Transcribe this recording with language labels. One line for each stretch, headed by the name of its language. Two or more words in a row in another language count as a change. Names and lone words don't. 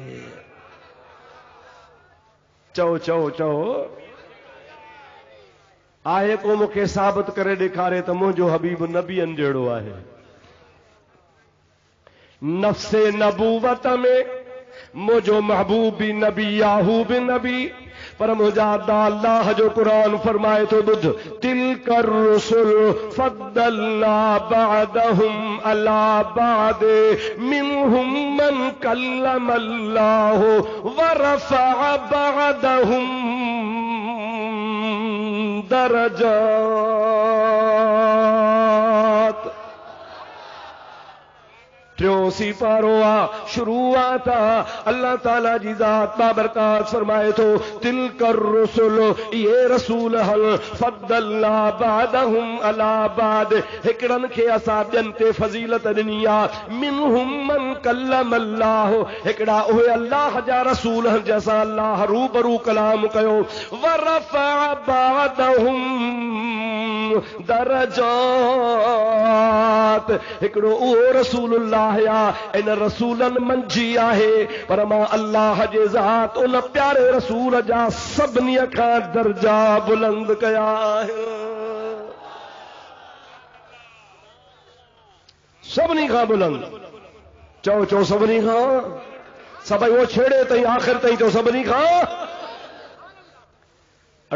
Sindhi: चओ चओ चओ आहे को मूंखे साबित करे ॾेखारे त मुंहिंजो हबीब नबियनि जहिड़ो आहे। नफ़्से नबूवत में मुंहिंजो महबूब बि नबी याहू बि नबी, पर मुंहिंजा अल्लाह जो क़ुरान फरमाए थो ॿुध
Arabic: تلك الرسل فضلنا بعضهم على بعض منهم من كلم الله ورفع بعضهم درجات.
Sindhi: टियों सिपारो आहे शुरूआत आहे। अल्लाह ताला जी ज़ात बाबरकात फरमाए थो
Arabic: تلك الرسل
Sindhi: ये रसूल हल
Arabic: فضلنا بعضهم على بعض
Sindhi: हिकड़नि खे असां ॿियनि ते फज़ीलत ॾिनी आहे।
Arabic: منهم من كلم الله
Sindhi: हिकड़ा उहे अल्लाह जा रसूल जंहिंसां अल्लाह रूबरू कलाम कयो।
Arabic: ورفع بعضهم درجات
Sindhi: हिकड़ो उहो रसूलुल्लाह इन रसूलनि मंझि आहे, पर मां अल्लाह जे ज़ात उन प्यारे रसूल जा सभिनी खां दर्जा बुलंद कया आहिनि। सभिनी खां बुलंद चओ चओ सभिनी खां सभई वो छेड़े ताईं आख़िर ताईं चओ सभिनी खां।